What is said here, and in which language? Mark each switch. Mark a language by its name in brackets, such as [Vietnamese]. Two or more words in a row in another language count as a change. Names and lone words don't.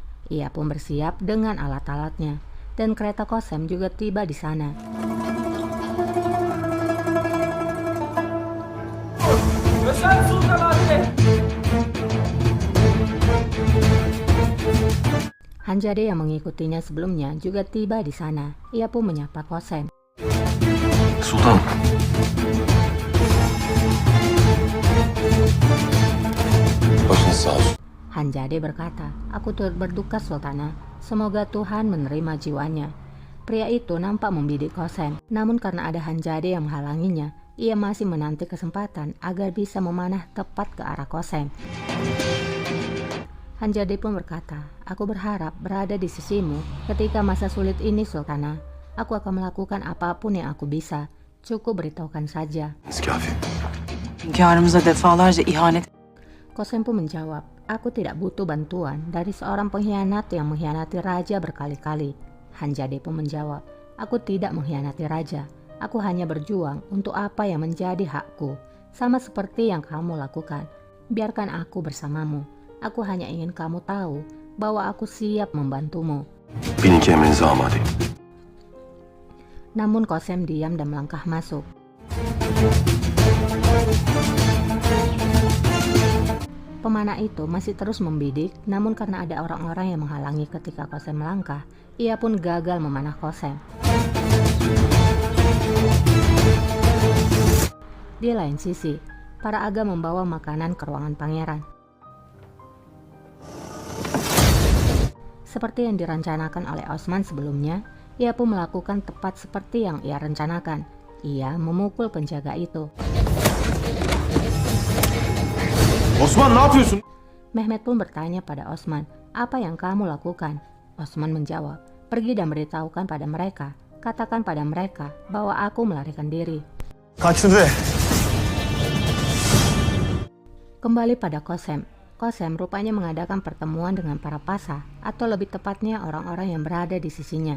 [Indonesian] Ia pun bersiap dengan alat-alatnya, dan kereta Kosem juga tiba di sana. Hanjade yang mengikutinya sebelumnya juga tiba di sana. Ia pun menyapa Kosem. [Turkish] Sultan. Başınız sağ olsun. [Indonesian] Hanjade berkata, "Aku turut berduka Sultana. Semoga Tuhan menerima jiwanya." Pria itu nampak membidik Kosem, namun karena ada Hanjade yang menghalanginya, ia masih menanti kesempatan agar bisa memanah tepat ke arah Kosem. Hanjade pun berkata, "Aku berharap berada di sisimu ketika masa sulit ini Sultana. Aku akan melakukan apapun yang aku bisa. Cukup beritahukan saja." Kafi. [Turkish] Hünkârımıza defalarca ihanet. [Indonesian] Kosem pun menjawab, "Aku tidak butuh bantuan dari seorang pengkhianat yang mengkhianati raja berkali-kali." Hanjade pun menjawab, "Aku tidak mengkhianati raja. Aku hanya berjuang untuk apa yang menjadi hakku, sama seperti yang kamu lakukan. Biarkan aku bersamamu. Aku hanya ingin kamu tahu bahwa aku siap membantumu." [Turkish] Bilin ki emrinize amadeyim. [Indonesian] Namun Kosem diam dan melangkah masuk. Pemanah itu masih terus membidik, namun karena ada orang-orang yang menghalangi ketika Kosem melangkah, ia pun gagal memanah Kosem. Di lain sisi, para aga membawa makanan ke ruangan pangeran. Seperti yang direncanakan oleh Osman sebelumnya, ia pun melakukan tepat seperti yang ia rencanakan. Ia memukul penjaga itu. [Turkish] Osman ne yapıyorsun? [Indonesian] Mehmet pun bertanya pada Osman, "Apa yang kamu lakukan?" Osman menjawab, "Pergi dan beritahukan pada mereka. Katakan pada mereka bahwa aku melarikan diri." Kaçtı. Kembali pada Kosem. Kosem rupanya mengadakan pertemuan dengan para Pasha, atau lebih tepatnya orang-orang yang berada di sisinya.